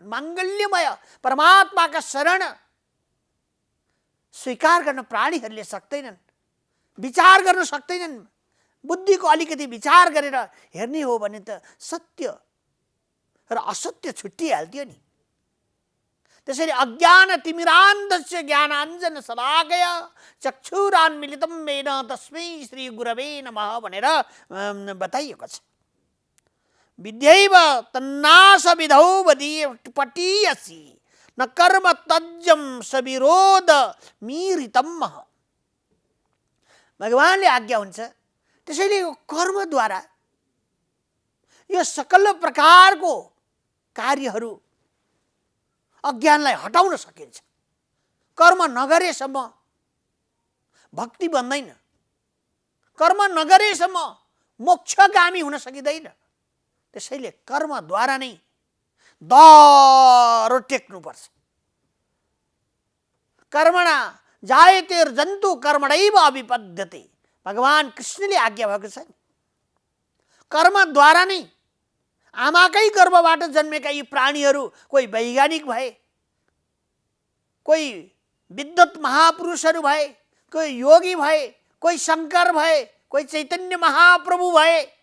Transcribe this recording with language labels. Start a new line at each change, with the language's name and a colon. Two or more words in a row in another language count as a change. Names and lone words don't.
Nepali: माङ्गल्यमय परमात्माका शरण स्वीकार गर्न प्राणीहरूले सक्दैनन्, विचार गर्न सक्दैनन्। बुद्धिको अलिकति विचार गरेर हेर्ने हो भने त सत्य र असत्य छुट्टिहाल्थ्यो नि। त्यसैले
Sanskrit: अज्ञान तिमिरान्धस्य ज्ञानाञ्जन शलाकया चक्षुरान्मिलितं येन तस्मै श्री गुरवे नमः
Nepali: भनेर बताइएको छ।
Sanskrit: विद्यैव तन्नाश विधौ पटीयसी न कर्म तज्जम सविरोध मीरितम।
Nepali: भगवानले आज्ञा हुन्छ। त्यसैले यो कर्मद्वारा यो सकल प्रकारको कार्यहरू अज्ञानलाई हटाउन सकिन्छ। कर्म नगरेसम्म भक्ति बन्दैन, कर्म नगरेसम्म मोक्षगामी हुन सकिँदैन। त्यसैले कर्मद्वारा नै दह्रो टेक्नुपर्छ।
Sanskrit: कर्मणा जायतेर्जन्तु कर्मणैव अभिपद्यते।
Nepali: भगवान कृष्णले आज्ञा भएको छ। कर्मद्वारा नै आमाकै गर्भबाट जन्मेका यी प्राणीहरू कोही वैज्ञानिक भए, कोही विद्वत महापुरुषहरू भए, कोही योगी भए, कोही शङ्कर भए, कोही चैतन्य महाप्रभु भए,